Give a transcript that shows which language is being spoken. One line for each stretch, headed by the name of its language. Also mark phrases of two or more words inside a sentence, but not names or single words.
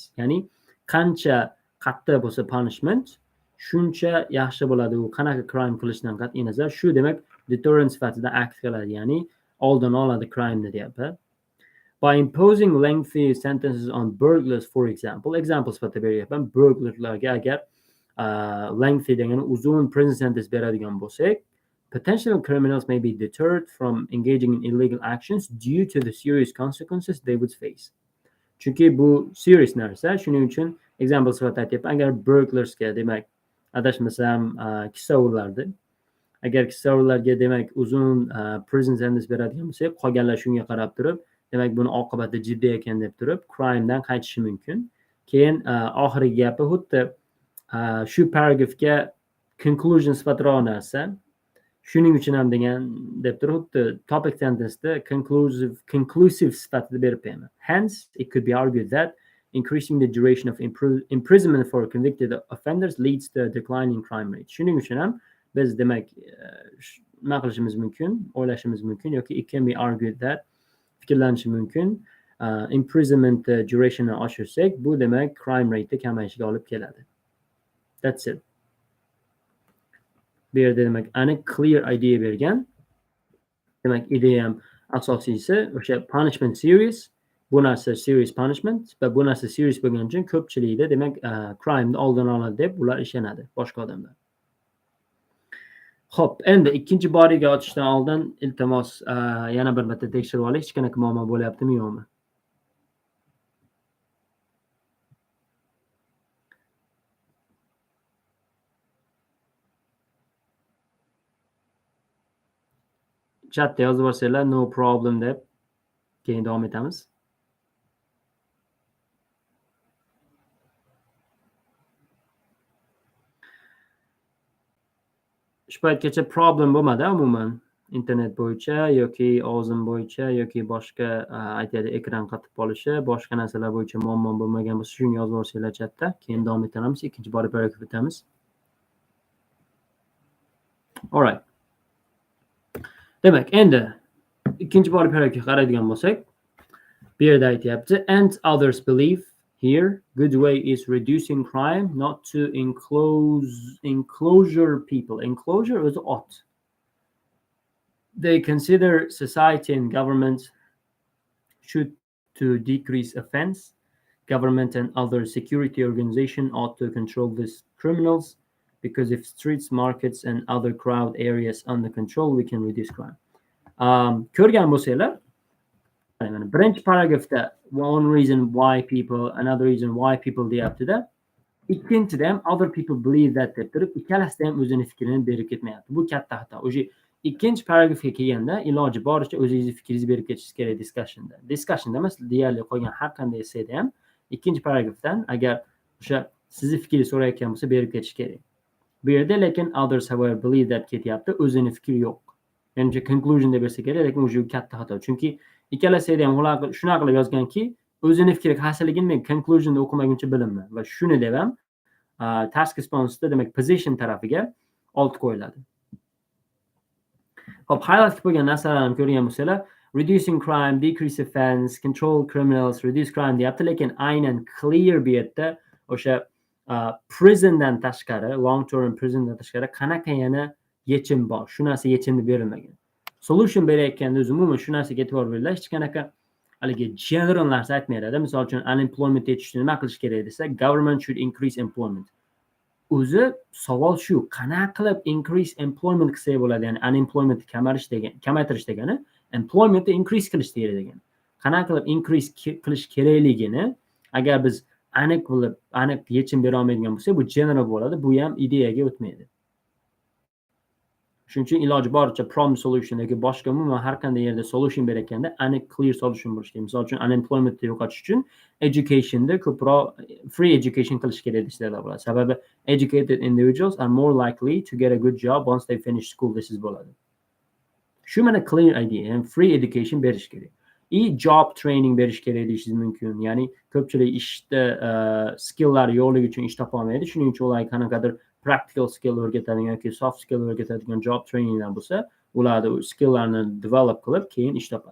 Uzbek: Ya'ni qancha qattiq bo'lsa punishment, shuncha yaxshi bo'ladi. U qanaqa crime qilishdan qat'iy nazar, shu demak deterrent sifatida act qiladi, ya'ni oldini oladi crime-ni deyapti.
English: By imposing lengthy sentences on burglars, for example
Uzbek: sifatida beryapman, burglarlarga agar lengthy degani uzun
English: prison sentence
Uzbek: beradigan bo'lsak,
English: potential criminals may be deterred from engaging in illegal actions due to the serious consequences they would face.
Uzbek: Chunki bu serious narsa, shuning uchun example sifatida aytyapman, agar burglarsga demak adashmasam kisavurlardi, agar kisavurlarga demak uzun
English: prison sentence
Uzbek: beradigan bo'lsak, qolganlar shunga qarab turib, demak buni oqibati jiddiy ekan deb turib crimedan qaytishi mumkin. Keyin oxirgi gapi xuddi shu paragrafga conclusion sifatroq narsa. Shuning uchun ham degan deb turib, xuddi
English: topic sentenceda
Uzbek: conclusive sifatida berib beraman.
English: Hence, it could be argued that increasing the duration of imprisonment for convicted offenders leads to a decline in crime rate.
Uzbek: Shuning uchun ham biz demak nima qilishimiz mumkin, o'ylashimiz mumkin yoki
English: it can be argued that
Uzbek: fikrlanishi mumkin, imprisonment durationini oshirsak, bu demak
English: crime rate
Uzbek: kamayishiga olib keladi.
English: That's it.
Uzbek: Bu yerda demak aniq
English: clear idea
Uzbek: bergan. Demak ideya ham asosiysi o'sha punishment serious, bu narsa
English: serious punishment
Uzbek: va bu narsa serious bo'lgani uchun ko'pchilikda demak crime'ni oldini oladi deb ular ishonadi, boshqa odamlar. Xo'p, endi ikkinchi boriga o'tishdan oldin iltimos yana bir marta tekshirib olaylik, hech qanaqa muammo bo'lyaptimi yo'qmi? Chatda yozib olsanglar
English: no problem
Uzbek: deb keyin davom etamiz. Shu paytgacha problem bo'lmadi umuman. Internet bo'yicha yoki ovozim bo'yicha yoki boshqa aytaylik ekran qatib qolishi, boshqa narsalar bo'yicha muammo bo'lmagan bo'lsa, shuni yozib olsanglar chatda, keyin davom etamiz. Ikkinchi bor paragraf o'tamiz.
English: All right.
Uzbek: Demak, endi ikkinchi bor paragrafga qaraydigan bo'lsak, bu yerda aytyapti,
English: and others believe here good way is reducing crime, not to enclosure people. Enclosure is ot. They consider society and government should to decrease offense. Government and other security organization ought to control these criminals, because if streets, markets and other crowd areas under control, we can reduce crime.
Uzbek: Ko'rgan bo'lsanglar, birinchi paragrafda
English: another reason why people
Uzbek: deyaptida, ikkinchida ham
English: other people believe that
Uzbek: deb turib ikkalasida ham o'zini fikrini berib ketmayapti. Bu katta xato. O'sha ikkinchi paragrafga kelganda iloji boricha o'zingizni fikringizni berib ketishingiz kerak discussionda emas, deyarli qolgan har qanday essayda ham ikkinchi paragrafdan agar o'sha sizni fikringizni so'rayotgan bo'lsa berib ketish kerak. Bu yerda lekin
English: others however believe that
Uzbek: ketyapti, o'zini fikri yo'q. Menimcha conclusion deb bersa kerak, lekin o'sha katta xato. Chunki ikkala essayda ham shunaqa qilib yozganki, o'zini fikri qaysiligini men conclusionda o'qimaguncha bilinmayman va shuni deb ham
English: task responseda
Uzbek: demak position tarafiga olt qo'yiladi. Hop, highlight qilib qo'ygan narsalarni ko'rgan bo'lsanglar,
English: reducing crime, decrease offense, control criminals, reduce crime
Uzbek: deyapti, lekin aynan clear bu yerda o'sha prisondan tashqari,
English: long term
Uzbek: prisondan tashqari qanaqa yana yechim bor? Shu narsa yechimni berilmagan. Solution berayotganda o'zi umuman shu narsaga e'tibor beringlar, hech qanaqa haligi general narsa aytmaydi. Misol uchun unemployment yetishishni nima qilish kerak desa,
English: government should increase employment.
Uzbek: O'zi savol shu, qanaqa qilib
English: increase employment
Uzbek: qilsak bo'ladi? Ya'ni unemployment kamaytirish degani employmentni increase qilish degani. Qanaqa qilib increase qilish kerakligini agar biz aniq yechim bera olmaydigan bo'lsak, bu general bo'ladi, bu ham ideyaga o'tmaydi. Shuning uchun iloji boricha
English: problem solution
Uzbek: yoki boshqa umuman har qanday yerda solution berayotganda aniq
English: clear solution
Uzbek: bo'lishi kerak. Misol uchun unemploymentni yo'qotish uchun educationda ko'proq
English: free education
Uzbek: qilish kerak desalar bo'ladi. Sababi
English: educated individuals are more likely to get a good job once they finish school
Uzbek: desangiz bo'ladi. Shu mana clear idea, yani
English: free education
Uzbek: berish kerak.
English: Job training
Uzbek: berish kerak deyishingiz mumkin. Ya'ni ko'pchilik ishda skilllar yo'qligi uchun ish topa olmaydi. Shuning uchun ular qanaqadir
English: practical skill
Uzbek: o'rgatadigan yoki
English: soft skill
Uzbek: o'rgatadigan
English: job traininglar
Uzbek: bo'lsa, ularni skilllarni develop qilib keyin ish topadi.